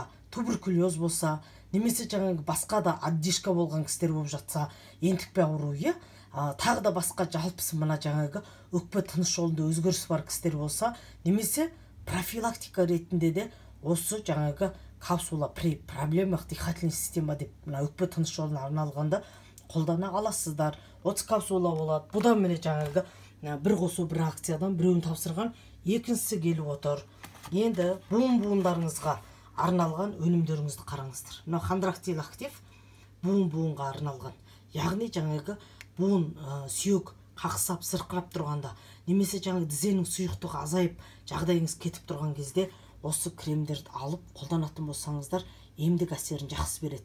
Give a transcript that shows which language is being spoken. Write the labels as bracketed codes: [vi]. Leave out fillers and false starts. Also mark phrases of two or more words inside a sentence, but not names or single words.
[kk] туберкулез болса, немесе жаңағы басқа да одышка болған кісілер болып жатса, ентікпе ауру, тағы да басқа жалпысы мына жаңағы өкпе тыныс жолында өзгеріс бар кісілер болса, немесе профилактика ретінде де осы жаңағы капсула [ru] при проблемах дыхательной система [kk] деп мына өкпе тыныс жолына арналғанда қолдана аласыздар. 30 капсула болады. Бұдан міне жаңағы бір қосу бір акциядан біреуін тапсырған, екіншісі келіп отыр. Енді буындарыңызға арналған өнімдеріңізді қараңыздар. Мына хондрактил актив буынға арналған. Яғни жаңағы буын сүйек қақсап сырқырап тұрғанда, немесе жаңағы тізенің сұйықтығы азайып, жағдайыңыз кетіп тұрған кезде осы кремдерді алып қолданатын болсаңыздар, емдік әсерін жақсы береді.